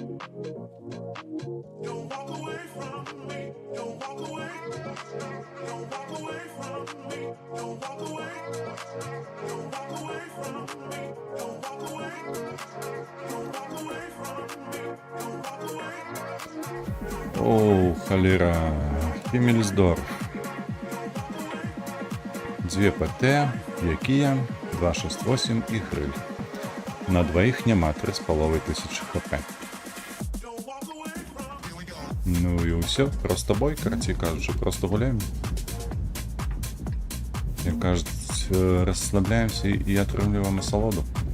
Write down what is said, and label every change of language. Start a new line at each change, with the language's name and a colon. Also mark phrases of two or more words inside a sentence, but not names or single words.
English: Don't walk away from me. Don't walk away. Don't walk away from me. Don't walk away. Don't walk away from me. Don't walk away. Don't walk away from me. Don't walk away.
Ukrainian: Оу, холера. Хіммельсдорф. 2 ПТ, Якія, 268 і гриль. На двоїх нема 3500 хп. Ну і все, просто бой, короче кажучи, просто гуляємо. Як кажуть, розслабляємося і отримуємо насолоду.